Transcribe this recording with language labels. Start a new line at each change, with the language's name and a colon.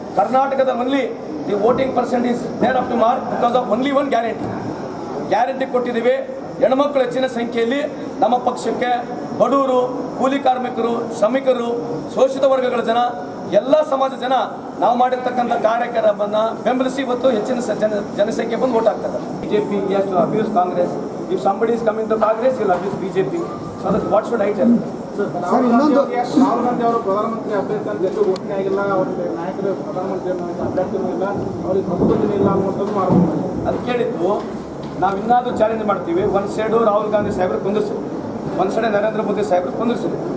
English: ಕರ್ನಾಟಕದಲ್ಲಿ only the voting percent is there up to mark because of only one guarantee ಕೊಟ್ಟಿದ್ದೀವಿ.
Kannada: ಹೆಣ್ಮಕ್ಳು ಹೆಚ್ಚಿನ ಸಂಖ್ಯೆಯಲ್ಲಿ ನಮ್ಮ ಪಕ್ಷಕ್ಕೆ ಬಡವರು, ಕೂಲಿ ಕಾರ್ಮಿಕರು, ಶ್ರಮಿಕರು, ಶೋಷಿತ ವರ್ಗಗಳ ಜನ, ಎಲ್ಲ ಸಮಾಜ ಜನ ನಾವು ಮಾಡಿರ್ತಕ್ಕಂಥ ಕಾರ್ಯಕ್ರಮವನ್ನು ಬೆಂಬಲಿಸಿ ಇವತ್ತು ಹೆಚ್ಚಿನ ಜನಸಂಖ್ಯೆ ಬಂದು ವೋಟ್ ಆಗ್ತದೆ.
English: BJP has to abuse Congress. If somebody is coming to Congress, he will abuse BJP. So that what should I tell?
Kannada: Rahul Gandhi ಅವರು ಪ್ರಧಾನಮಂತ್ರಿ ಅಭ್ಯರ್ಥಿ ಅಂತ ಜೊತೆ ಘೋಷಣೆ ಆಗಿಲ್ಲ, ಅವ್ರಿಗೆ ನಾಯಕರು ಪ್ರಧಾನಮಂತ್ರಿ ಅಭ್ಯರ್ಥಿನೂ ಇಲ್ಲ, ಅವ್ರಿಗೆ ಪ್ರಭುತ್ವನೇ ಇಲ್ಲ ಅನ್ನುವಂಥದ್ದು ಮಾಡ್ಬೋದು. ಅದು ಕೇಳಿದ್ದು ನಾವು ಇನ್ನಾದರೂ ಚಾಲೆಂಜ್ ಮಾಡ್ತೀವಿ. ಒಂದು ಸೈಡು ರಾಹುಲ್ ಗಾಂಧಿ ಸಾಹೇಬ್ರು ಕುಂದಿರ್ಸಿ, ಒಂದು ಸೈಡ್ ನರೇಂದ್ರ ಮೋದಿ ಸಾಹೇಬ್ರು ಕುಂದಿರ್ಸಿ.